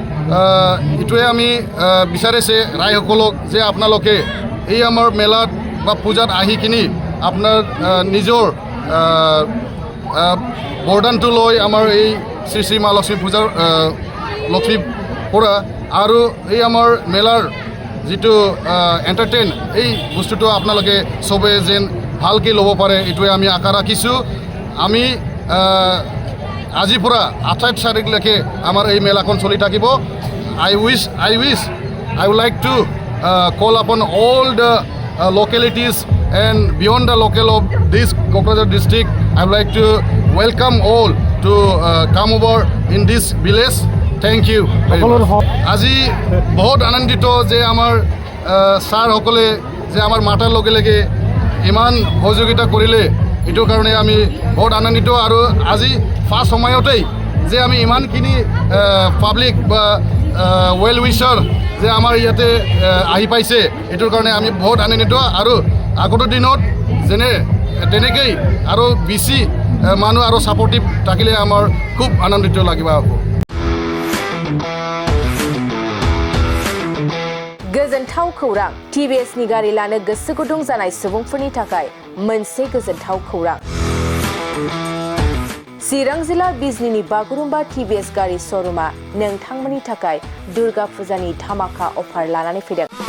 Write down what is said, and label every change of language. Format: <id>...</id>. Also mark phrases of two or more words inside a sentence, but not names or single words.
<as>এইটোৱে আমি বিচাৰিছে ৰাইজসকলক যে আপোনালোকে এই আমাৰ মেলাত বা পূজাত আহি কিনি আপোনাৰ নিজৰ বৰদানটো লৈ আমাৰ এই শ্ৰী শ্ৰী মা লক্ষ্মী পূজাৰ লক্ষ্মী পৰা আৰু এই আমাৰ মেলাৰ যিটো এণ্টাৰটেইন এই বস্তুটো আপোনালোকে চবে যেন ভালকৈ ল'ব পাৰে এইটোৱে আমি আশা ৰাখিছোঁ আমি আজিৰ পৰা 28 তাৰিখলৈকে আমাৰ এই মেলাখন চলি থাকিব</as> <en>I would like to call upon all দ্য localities and beyond the local of this Kokrajhar district I would like to welcome all to come over in this village thank you</en> <as>আজি বহুত আনন্দিত যে আমাৰ ছাৰ সকলে যে আমাৰ মাতাৰ লগে লগে ইমান সহযোগিতা কৰিলে এইটোৰ কাৰণে আমি বহুত আনন্দিত আৰু আজি ফাৰ্ষ্ট সময়তেই যে আমি ইমানখিনি পাব্লিক বা</as> <en>well wisher</en> <as>যে আমাৰ ইয়াতে আহি পাইছে এইটোৰ কাৰণে আমি বহুত আনন্দিত আৰু আগৰ দিনত যেনে তেনেকৈ আৰু বেছি মানুহ আৰু ছাপৰ্টিভ থাকিলে আমাৰ খুব আনন্দিত লাগিব</as> <brx>गोजोनथाव खौरां टिभिएसनि गारि लानो गोसो गुदुं जानाय सुबुंफोरनि थाखाय मोनसे गोजोनथाव खौरां चिरां जिल्ला बिजनीनि बागुरुम्बा टिभिएस गारि श'रुमा नोंथांमोननि थाखाय दुर्गा फुजानि धामाका अफार लानानै फैदों</brx>